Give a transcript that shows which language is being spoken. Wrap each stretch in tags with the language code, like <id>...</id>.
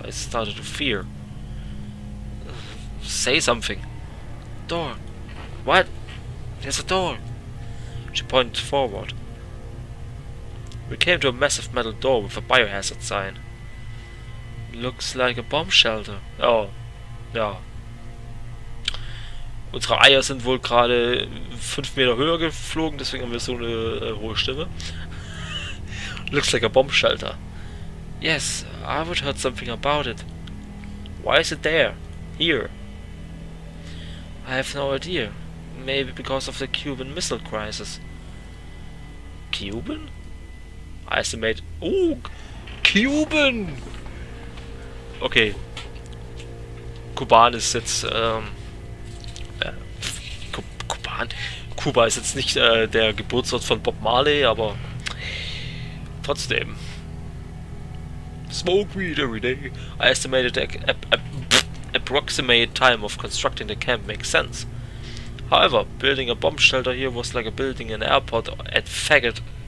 <en>I started to fear. Say something. Door. What? There's a door. She pointed forward. We came to a massive metal door with a biohazard sign. Looks like a bomb shelter.</en> <de>Oh, ja. Unsere Eier sind wohl gerade 5 Meter höher geflogen, deswegen haben wir so eine hohe Stimme.</de> <en>Looks like a bomb shelter. Yes, I would heard something about it. Why is it there? Here? I have no idea. Maybe because of the Cuban Missile Crisis. Cuban? I estimate... Oh! Cuban! Okay.</en> <de>Kuban ist jetzt... Kuban? Kuba ist jetzt nicht der Geburtsort von Bob Marley, aber...</de> <en>Trotzdem. Smoke weed every day. I estimated the approximate time of constructing the camp makes sense. However, building a bomb shelter here was like a building an airport at faggot.</en>